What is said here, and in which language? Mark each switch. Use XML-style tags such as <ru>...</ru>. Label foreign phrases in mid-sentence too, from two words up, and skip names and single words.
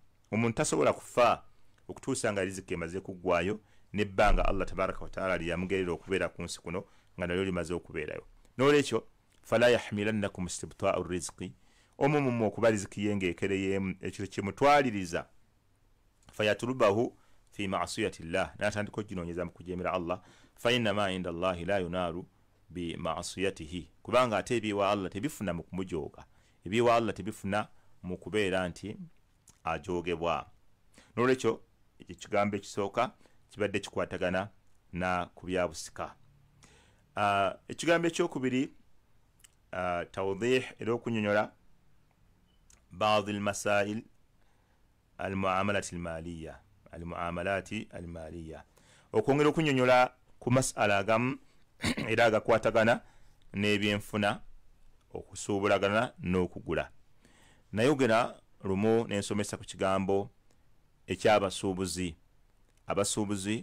<lg>Omuntu tasobola kufa okutuusa nga riziki emaze kuggwayo n'ebbanga Allah</lg> <ar>تبارك وتعالى</ar> <lg>lyamugerera okubeera ku nsi kuno nga nalyo limaze okubeerayo. N'olwekyo</lg> <ar>فلا يحملنكم استبطاء رزق,</ar> <lg>omumumu okuba riziki ye ng'ekereyeemu, ekyo kimutwaliriza</lg> <ar>فيطلبه في معصية الله</ar> <lg>natandika oginonyeza mu kujemera Allah</lg> <ar>فإن ما عند الله لا ينال بمعصيته</ar> <lg>kubanga ate ebiwa Allah tebifuna mu kumujoga ebiwa Allah tebifuna mu kubeera nti ajogebwa nolwekyo ekigambo ekisooka kibadde kikwatagana na kubyabusika ekigambo ekyokubiri tawdih era okunyonyola</lg> <ar>بعض المسائل المعاملات</ar> <lg>المالية okwongera okunyonyola ku masala agamu era agakwatagana n'ebyenfuna okusuubulagana n'okugula nayogera lumu n'ensomesa ku kigambo ekyabasuubuzi abasuubuzi</lg>